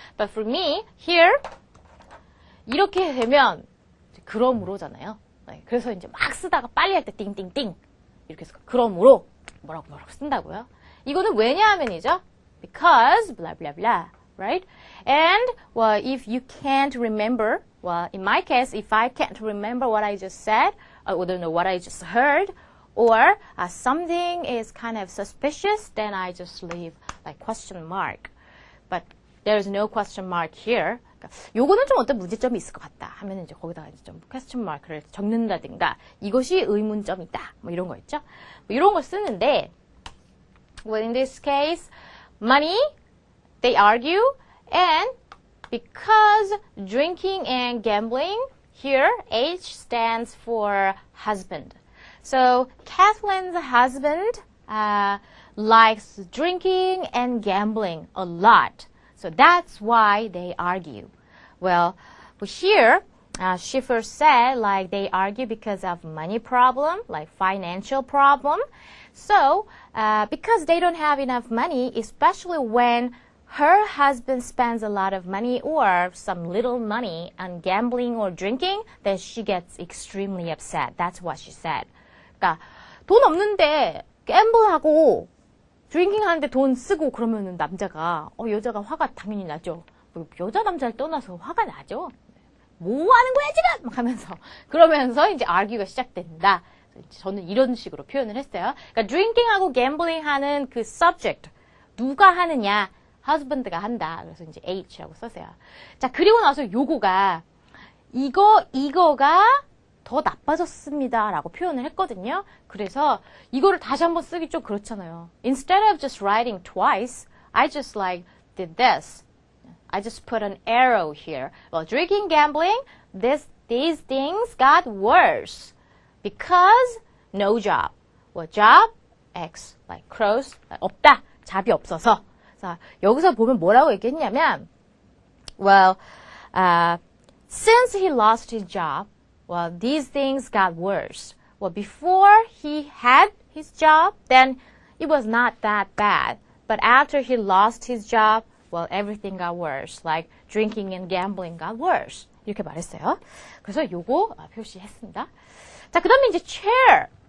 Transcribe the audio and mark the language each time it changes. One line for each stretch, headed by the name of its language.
English: But for me, here,
Korean: 이렇게 되면, 그러므로잖아요. 네, 그래서 이제 막 쓰다가 빨리 할 때 띵띵띵. 이렇게 해서 그러므로, 뭐라고 쓴다고요. 이거는 왜냐하면이죠.
English: Because, blah, blah, blah. Right? And, well, if you can't remember, well, in my case, if I can't remember what I just said, or don't know what I just heard, or something is kind of suspicious, then I just leave like question mark. But there's no question mark here.
Korean: 요거는 좀 어떤 문제점이 있을 것 같다 하면 이제 거기다가 이제 좀 question mark를 적는다든가 이것이 의문점이다 뭐 이런 거 있죠. 뭐 이런 걸 쓰는데,
English: well, in this case, money, they argue, and because drinking and gambling, here H stands for husband. So Kathleen's husband likes drinking and gambling a lot. So that's why they argue. Well, here she first said like they argue because of money problem, like financial problem. So because they don't have enough money, especially when her husband spends a lot of money or some little money on gambling or drinking, then she gets extremely upset. That's what she said.
Korean: 그러니까 돈 없는데 갬블하고 드링킹 하는데 돈 쓰고 그러면은 남자가 여자가 화가 당연히 나죠. 여자 남자를 떠나서 화가 나죠. 뭐 하는 거야 지금? 막 하면서 그러면서 이제 argue가 시작된다. 저는 이런 식으로 표현을 했어요. 그러니까 drinking하고 gambling 하는 그 subject 누가 하느냐? husband가 한다. 그래서 이제 H라고 썼어요. 자, 그리고 나서 요거가 이거가 더 나빠졌습니다 라고 표현을 했거든요. 그래서 이거를 다시 한번 쓰기 좀 그렇잖아요.
English: Instead of just writing twice, I just like did this. I just put an arrow here. Well, drinking, gambling, these things got worse because no job. Well, job, X, like cross, 없다.
Korean: 잡이 없어서. 자, 여기서 보면 뭐라고 얘기했냐면,
English: well, since he lost his job, well, these things got worse. Well, before he had his job, then it was not that bad. But after he lost his job, well, everything got worse. Like drinking and gambling got worse.
Korean: 이렇게 말했어요. 그래서 요거 표시했습니다. 자, 그 다음에 이제 chair.